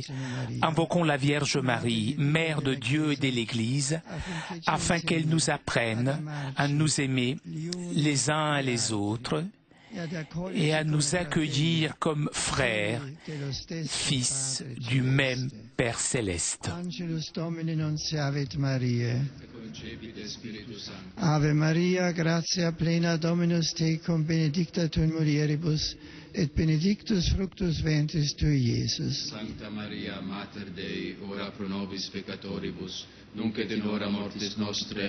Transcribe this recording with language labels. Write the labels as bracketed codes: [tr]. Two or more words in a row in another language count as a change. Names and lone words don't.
[fr] Invoquons la Vierge Marie, Mère de Dieu et de l'Église, afin qu'elle nous apprenne à nous aimer les uns les autres et à nous accueillir comme frères, fils du même Père céleste. [la] Angelus Domini nunciavit Mariae. Ave Maria, gratia plena Dominus tecum, benedicta tu in mulieribus, et benedictus fructus ventris tui, Iesus. Sancta Maria, Mater Dei, ora pro nobis peccatoribus, nunc et in hora mortis nostre.